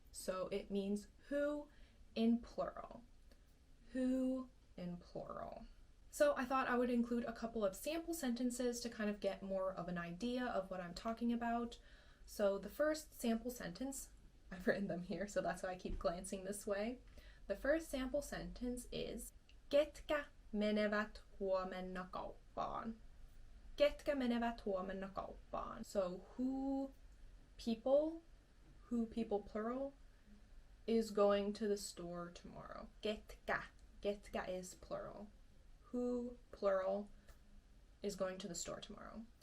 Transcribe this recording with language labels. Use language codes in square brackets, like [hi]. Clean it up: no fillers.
[en] So it means who in plural. Who in plural. So I thought I would include a couple of sample sentences to kind of get more of an idea of what I'm talking about. So the first sample sentence, I've written them here, so that's why I keep glancing this way. The first sample sentence is [fi] Ketkä menevät huomenna kauppaan? Ketkä menevät huomenna kauppaan? [en] So who people plural, is going to the store tomorrow. Ketkä. Ketkä is plural. Who plural is going to the store tomorrow.